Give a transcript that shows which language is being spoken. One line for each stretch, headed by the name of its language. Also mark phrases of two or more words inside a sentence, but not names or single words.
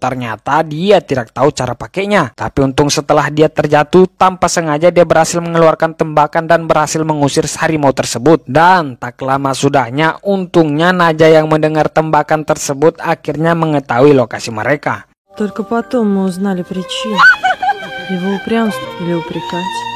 Indonesian: Ternyata dia tidak tahu cara pakainya. Tapi untung setelah dia terjatuh, tanpa sengaja dia berhasil mengeluarkan tembakan dan berhasil mengusir harimau tersebut. Dan tak lama sudahnya, untungnya Naja yang mendengar tembakan tersebut akhirnya mengetahui lokasi mereka.
Russian: Только потом мы узнали причину. Его упрямство или упрекать.